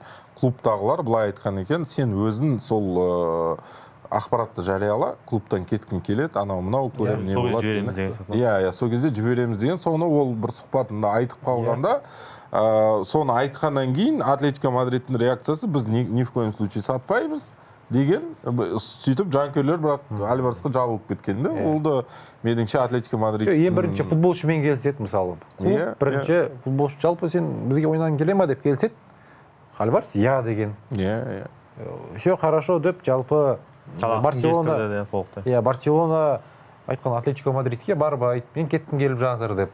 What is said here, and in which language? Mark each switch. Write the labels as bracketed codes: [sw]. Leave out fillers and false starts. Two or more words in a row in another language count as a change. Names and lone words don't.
[kk] Клубтағылар былай айтқан екен, сен өзің сол ақпаратты жарияла, клубтан кеткім келеді, анау мынау көрем не болады. Иә, сол кезде жібереміз деген. Соны ол бір сұхбатында айтып қалғанда, соны айтқаннан кейін Атлетико Мадридтің реакциясы біз [ru] ни в коем случае [kk] сатпаймыз деген, сөйтіп жанкүйерлер бірақ Альваресқа жабылып кеткенде, ол да меніңше Атлетико Мадрид. Ең бірінші футболшымен келіседі мысалы. Клуб бірінші футболшы жалпы сен бізге ойнаған келе ма деп келіседі. Альварес я деген. [ru] Все хорошо [kk] деп жалпы Барселона айтқан Атлетико Мадридке барып айт, мен кеттім келіп жатыр деп.